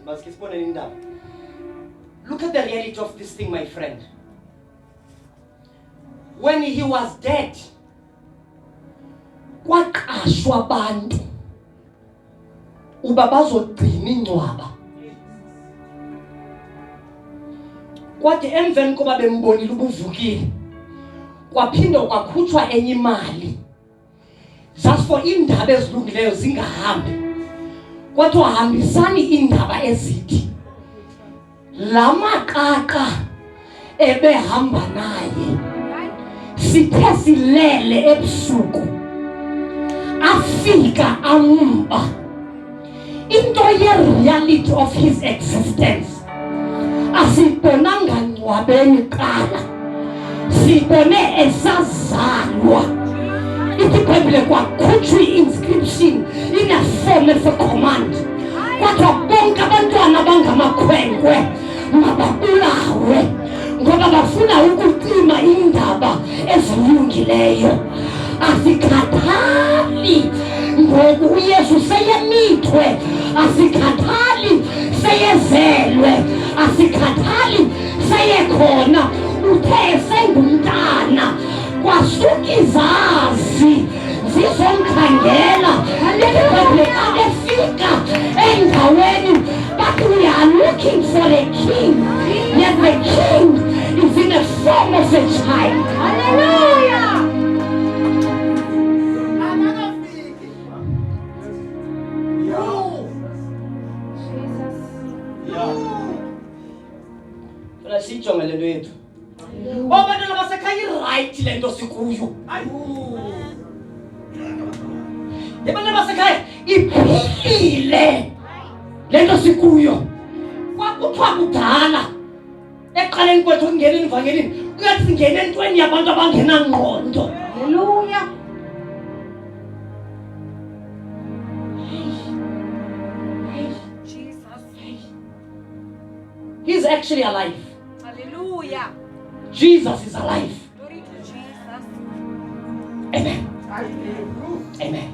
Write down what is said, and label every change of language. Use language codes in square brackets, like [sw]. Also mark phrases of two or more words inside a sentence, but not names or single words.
[xh] Masike sibone indaba. [en] Look at the reality of this thing, my friend. When he was dead, [xh] kwaqashwa abantu uba bazogcina ingcwaba. Kwathi emveni koba bembonile ubuvukile, kwaphinde kwakhutshwa enye imali [en] just for [xh] indaba ezilungileyo zingahambi. Kwathi hambisani indaba ezithi la maqaqa ebehamba naye sithe silele ebusuku afika amba. Into ye- [en] reality of his existence [xh] asibonanga ngcwabeni qala, sibone esazalwa. Ithi iBhayibhile kwakhutshwa [en] i-inscription in a form of a command. [xh] Kwathiwa bonke abantwana abangamakhwenkwe mababulawe ngoba bafuna ukucima indaba ezilungileyo. Asikhathali ngoku uYesu seyemithwe, asikhathali seyezelwe, asikhathali seyekhona, uthe sengumntana. Kwasuka izazi zizomkhangela iBhayibhile xa efika endaweni, [en] but we are looking for a king, yet the king is in the form of a child. Hallelujah. [xh] Funa sijonge le nto yethu. Abantwana basekhaya irayithi le nto sikuyo. Abantwana basekhaya iphilile le nto sikuyo. Kwakuthiwa kudala eqaleni kwethu kungeneni evangelini kuyathi singene entweni yabantu abangenangqondo. [en] Hallelujah. Jesus. He's actually alive. Hallelujah. Jesus is alive. Glory to Jesus. Amen. Amen.